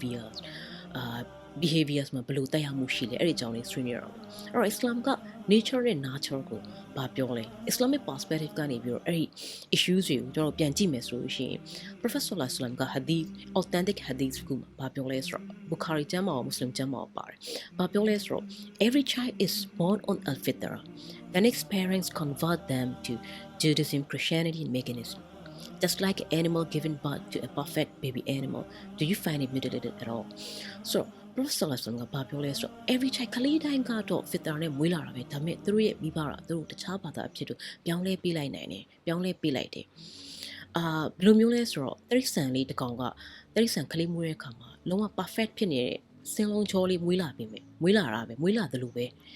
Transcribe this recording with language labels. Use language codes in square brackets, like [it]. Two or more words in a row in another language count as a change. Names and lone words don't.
[my] behaviors မှာဘယ်လိုတက်ရောက်မှုရှိလဲအဲ့ဒီအကြောင်းလေးဆွေးနွေးရအောင်အဲ့တော့ Islam က nature နဲ့ nurture ကိုဘာပြောလဲ [en] Islamic perspective [my] ကနေပြီးတော့အဲ့ဒီ issues တွေကိုကျွန်တော်ပြန်ကြည့်မယ်ဆိုလို့ရှိရင် Prophet [ar] صلى الله عليه وسلم [my] က hadith [en] authentic hadith [my] ကိုဘာပြောလဲဆိုတော့ Bukhari ကျမ်းမှာရော Muslim ကျမ်းမှာရောပါတယ်ဘာပြောလဲဆိုတော့ [en] every child is born on al-fitra then its parents convert them to Judaism Christianity and paganism just like an animal giving birth to a perfect baby animal do you find it mutilated at all so [my] Prophet [ar] صلى الله عليه وسلم [my] ကပြောလဲဆိုတော့ [en] every child [my] ကလေးတိုင်းကတော့ fitra နဲ့မွေးလာတာပဲဒါပေမဲ့သူတို့ရဲ့မိဘကသူတို့တခြားဘာသာအဖြစ်တို့ပြောင်းလဲပေးလိုက်နိုင်တယ်ပြောင်းလဲပေးလိုက်တယ်ဘယ်လိုမျိုးလဲဆိုတော့တိရစ္ဆာန်လေးတစ်ကောင်ကတိရစ္ဆာန်ကလေးမွေးတဲ့အခါမှာလုံးဝ perfect ဖြစ်နေတဲ့စင်လုံးချောလေးမွေးလာပြီမယ်မွေးလာတယ်လို့ပဲ